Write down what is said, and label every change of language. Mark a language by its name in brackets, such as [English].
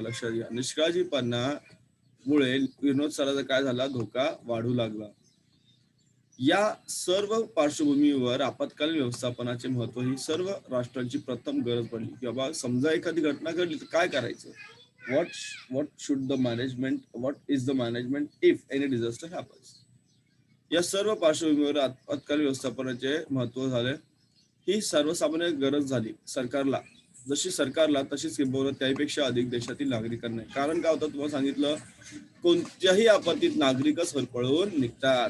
[Marathi] लक्षात घ्या, निष्काळजीपणामुळे किरणोत्सर्गाचा काय झाला? धोका वाढू लागला. या सर्व पार्श्वभूमीवर आपत्कालीन व्यवस्थापनाचे महत्व ही सर्व राष्ट्रांची प्रथम गरज पडली. की बाबा समजा एखादी घटना घडली तर काय करायचं? [English] what should the management, what is the management if any disaster happens? [Marathi] या सर्व पार्श्वभूमीवर आपत्कालीन व्यवस्थापनाचे महत्व झाले. ही सर्वसामान्य गरज झाली सरकारला जशी सरकारला तशीच किंबहुना त्यापेक्षा अधिक देशातील नागरिकांना आहे. कारण काय होतं तुम्हाला सांगितलं, कोणत्याही आपत्तीत नागरिकच पळवून निघतात.